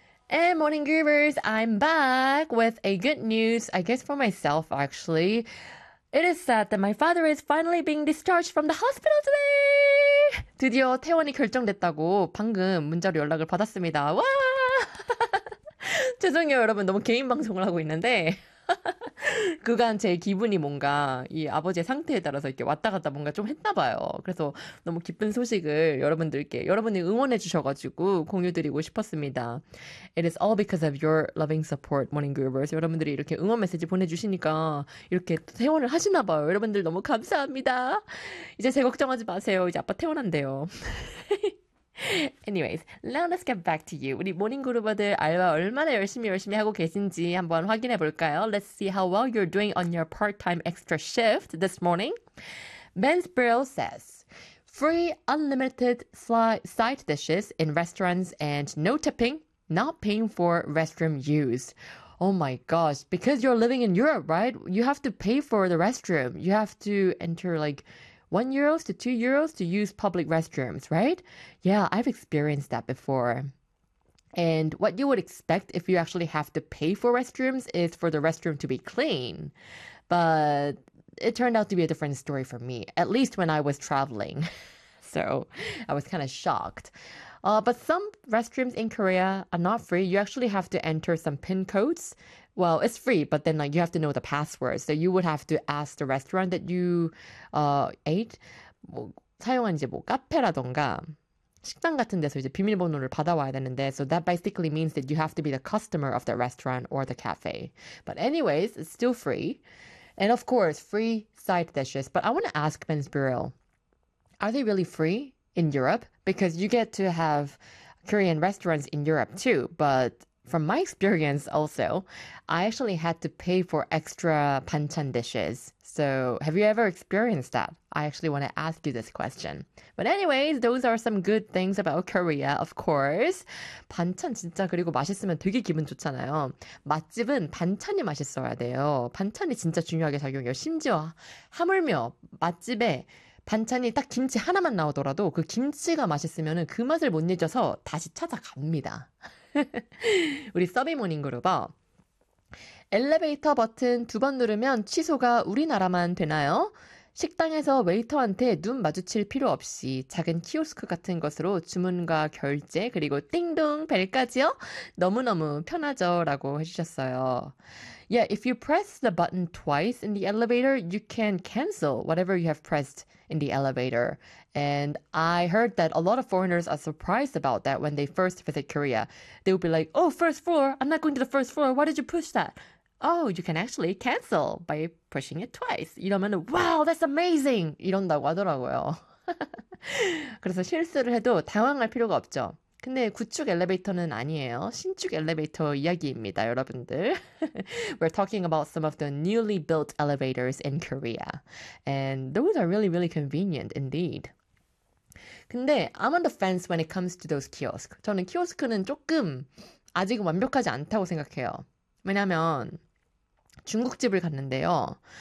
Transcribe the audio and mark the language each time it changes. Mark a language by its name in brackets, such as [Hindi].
[English] And morning groovers, I'm back with a good news, I guess for myself actually. It is said that my father is finally being discharged from the hospital today! [Korean] 드디어 퇴원이 결정됐다고 방금 문자로 연락을 받았습니다. 와! 죄송해요 여러분 너무 개인 방송을 하고 있는데 그간 제 기분이 뭔가 이 아버지의 상태에 따라서 이렇게 왔다 갔다 뭔가 좀 했나 봐요. 그래서 너무 기쁜 소식을 여러분들께 여러분이 응원해 주셔가지고 공유드리고 싶었습니다. [English] It is all because of your loving support, Morning Groovers. [Korean] 여러분들이 이렇게 응원 메시지 보내주시니까 이렇게 퇴원을 하시나 봐요. 여러분들 너무 감사합니다. 이제 제 걱정하지 마세요. 이제 아빠 퇴원한대요. [English] Anyways, now let's get back to you. [Korean] 우리 모닝 그루버들 알바 얼마나 열심히 하고 계신지 한번 확인해 볼까요? [English] Let's see how well you're doing on your part-time extra shift this morning. Ben Spiral says, free unlimited side dishes in restaurants and no tipping, not paying for restroom use. Oh my gosh, because you're living in Europe, right? You have to pay for the restroom. You have to enter like... 1 euros to 2 euros to use public restrooms, right? Yeah, I've experienced that before. And what you would expect if you actually have to pay for restrooms is for the restroom to be clean. But it turned out to be a different story for me, at least when I was traveling. So I was kind of shocked. But some restrooms in Korea are not free. You actually have to enter some PIN codes. Well, it's free, but then like you have to know the password. So you would have to ask the restaurant that you ate. [Korean] 뭐 사용한 이제 뭐 카페라던가 식당 같은 데서 이제 비밀번호를 받아와야 되는데. [English] So that basically means that you have to be the customer of the restaurant or the cafe. But anyways, it's still free. And of course, free side dishes. But I want to ask Ben Spiral, are they really free in Europe? Because you get to have Korean restaurants in Europe too, but... From my experience also, I actually had to pay for extra banchan dishes. So have you ever experienced that? I actually want to ask you this question. But anyways, those are some good things about Korea, of course. [Korean] 반찬 진짜 그리고 맛있으면 되게 기분 좋잖아요. 맛집은 반찬이 맛있어야 돼요. 반찬이 진짜 중요하게 작용해요. 심지어 하물며 맛집에 반찬이 딱 김치 하나만 나오더라도 그 김치가 맛있으면 그 맛을 못 잊어서 다시 찾아갑니다. 우리 서비 모닝 그룹어 엘리베이터 버튼 두 번 누르면 취소가 우리나라만 되나요? 식당에서 웨이터한테 눈 마주칠 필요 없이 작은 키오스크 같은 것으로 주문과 결제 그리고 띵동 벨까지요? 너무너무 편하죠? 라고 해주셨어요. [English] Yeah, if you press the button twice in the elevator, you can cancel whatever you have pressed in the elevator. And I heard that a lot of foreigners are surprised about that when they first visit Korea. They would be like, oh, first floor, I'm not going to the first floor, why did you push that? Oh, you can actually cancel by pushing it twice. [Korean] 이러면 [English] wow, that's amazing! [Korean] 이런다고 하더라고요. 그래서 실수를 해도 당황할 필요가 없죠. 근데 구축 엘리베이터는 아니에요. 신축 엘리베이터 이야기입니다, 여러분들. [English] We're talking about some of the newly built elevators in Korea. And those are really, really convenient indeed. 근데 I'm on the fence when it comes to those kiosks. [Korean] 저는 키오스크는 조금 아직은 완벽하지 않다고 생각해요. 왜냐면 중국집을 갔는데요.